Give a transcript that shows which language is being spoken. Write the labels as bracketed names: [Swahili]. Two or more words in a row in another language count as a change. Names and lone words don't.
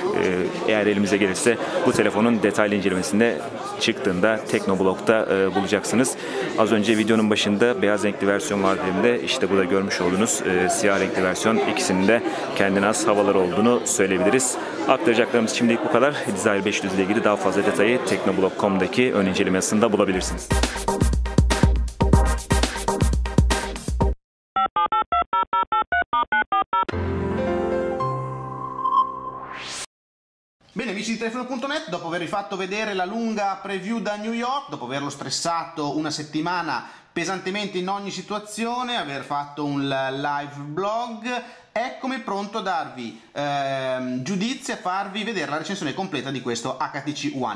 [Turkish] Eğer elimize gelirse bu telefonun detaylı incelemesinde çıktığında Teknoblog'da bulacaksınız. Az önce videonun başında beyaz renkli versiyon var dediğimde işte bu da görmüş olduğunuz siyah renkli versiyon, ikisinin de kendine has havaları olduğunu söyleyebiliriz. Aktaracaklarımız şimdilik bu kadar. Desire 500 ile ilgili daha fazla detayı Teknoblog.com'daki ön inceleme yazısında bulabilirsiniz. [Italian] Bene, amici di telefono.net, dopo avervi fatto vedere la lunga preview da New York, dopo averlo stressato una settimana pesantemente in ogni situazione, aver fatto un live blog, eccomi pronto a darvi giudizi, a farvi vedere la recensione completa di questo HTC One.